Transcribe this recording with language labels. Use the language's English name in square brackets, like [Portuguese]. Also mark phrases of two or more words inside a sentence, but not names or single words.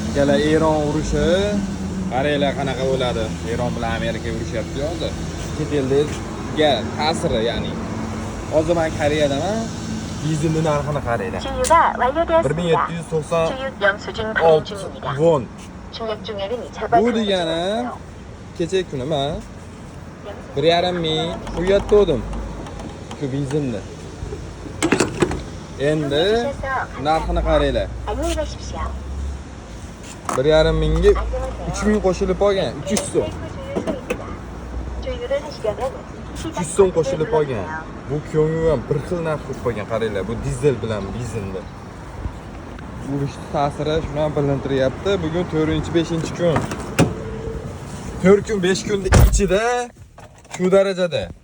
[Uzbek] Ikkala Eron urushi qaranglar qanaqa bo'ladi. Eron bilan Amerika urushyapti hozir. Chet elga ta'siri, ya'ni. Hozir men Koreyadaman. Dizelning narxini qaranglar. [Korean] 주유가 완료되었습니다. 1790 주유 영수증 발행 중입니다. won. 중력 중열은 [Uzbek] Bu degani kecha kuni men 1,5 ming qo'yatdim shu benzinni. Endi narxini qaranglar. [Korean] 안녕히 가십시오. [Uzbek] 1,5 mingga 3 ming qo'shilib qolgan, 300 so'm. [Korean] 주유를 하시려면 [Uzbek] 300 so'm qo'shilib qolgan. Bu ko'ngli ham bir xil narx bo'lib qolgan, qaranglar. Bu dizel bilan benzinni. Urushning ta'siri shuni ham bilintiryapti. Bugun 4-5 kun. 4 kun, 5 kunning ichida shu darajada.